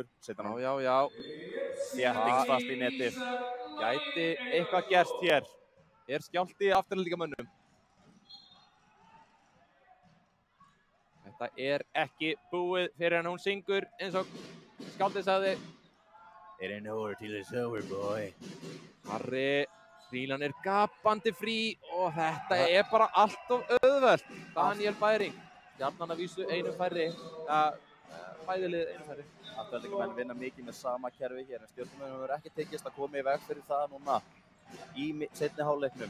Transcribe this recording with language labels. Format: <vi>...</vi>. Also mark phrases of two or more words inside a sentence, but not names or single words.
<is>Já. Þéttingsfast í netið. Gæti eitthvað gerst hér. Er skjálfti afturhaldingamönnum. Þetta er ekki búið fyrir en hún syngur eins og skáldið sagði.</is> <en>It ain't over till it's over, boy.</en> <is>Harri, Frílan er gapandi frí og þetta er bara allt of auðvelt. Daniel Bæring, Stjarnan að vísu einu færri, bæðilið einu færri. Afturhaldingamenn vinna mikið með sama kerfi hér, en Stjörnumennum hefur ekki tekist að koma í veg fyrir það núna í seinni hálfleiknum.</is>